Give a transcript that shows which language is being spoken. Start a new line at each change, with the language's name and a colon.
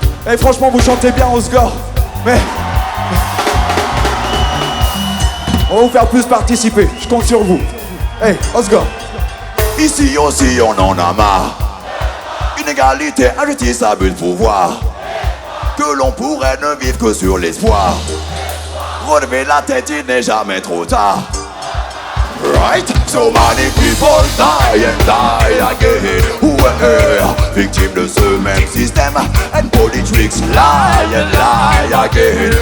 French: Et franchement vous chantez bien au score. Mais on va vous faire plus participer, je compte sur vous. Hey, Oscar. Ici aussi on en a marre. Inégalité, injustice, abus de pouvoir. Que l'on pourrait ne vivre que sur l'espoir. Relever la tête, il n'est jamais trop tard.
English: Right? So many people die and die again.
French: Ouais, victimes de ce même système.
English: And politics lie and lie again.